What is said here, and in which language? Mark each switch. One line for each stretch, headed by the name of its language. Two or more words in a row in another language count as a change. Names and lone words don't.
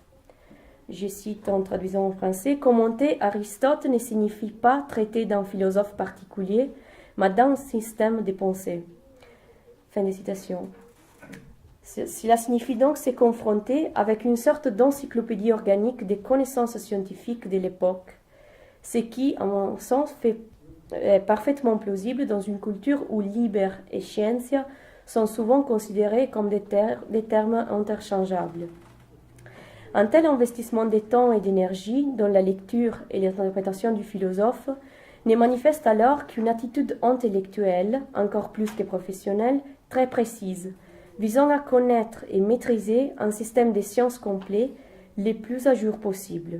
French: Je cite en traduisant en français, « Commenter Aristote ne signifie pas traiter d'un philosophe particulier, mais d'un système de pensée. » Fin de citation. Cela signifie donc se confronter avec une sorte d'encyclopédie organique des connaissances scientifiques de l'époque, ce qui, à mon sens, est parfaitement plausible dans une culture où
Latin: liber et scientia
French: sont souvent considérés comme des termes interchangeables. Un tel investissement de temps et d'énergie dans la lecture et l'interprétation du philosophe ne manifeste alors qu'une attitude intellectuelle, encore plus que professionnelle, très précise, visant à connaître et maîtriser un système de sciences complet les plus à jour possible.